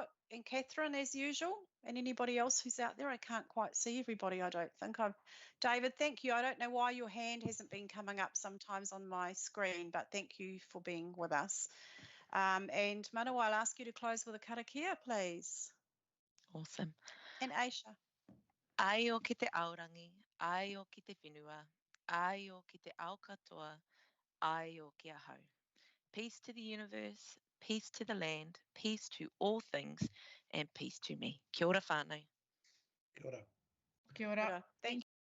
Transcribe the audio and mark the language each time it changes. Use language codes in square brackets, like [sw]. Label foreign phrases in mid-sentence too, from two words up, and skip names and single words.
[en] And Catherine, as usual, and anybody else who's out there. I can't quite see everybody, I don't think. David, thank you. I don't know why your hand hasn't been coming up sometimes on my screen, but thank you for being with us. And Manu, I'll ask you to close with a karakia, please. Awesome. And Aisha. [mi] Ai o ki te aorangi, ai o ki te whenua, ai o ki te ao katoa, ai o ki ahau. [en] Peace to the universe, peace to the land, peace to all things, and peace to me. [mi] Kia ora whānau. Kia ora. Kia ora. [en] Thank